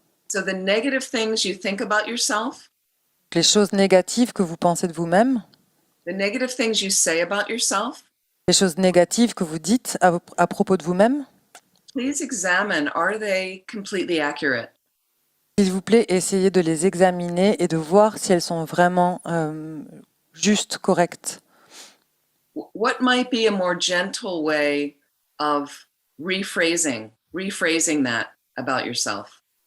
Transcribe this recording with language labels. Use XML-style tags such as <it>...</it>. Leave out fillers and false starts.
<en>So the negative things you think about yourself,</en> <fr>Les choses négatives que vous pensez de vous-même,</fr> <en>the negative things you say about yourself,</en> <fr>les choses négatives que vous dites à propos de vous-même,</fr> <en>please examine, are they completely accurate?</en> <fr>s'il vous plaît, essayez de les examiner et de voir si elles sont vraiment justes, correctes.</fr> <en>What might be a more gentle way of rephrasing that about yourself?</en>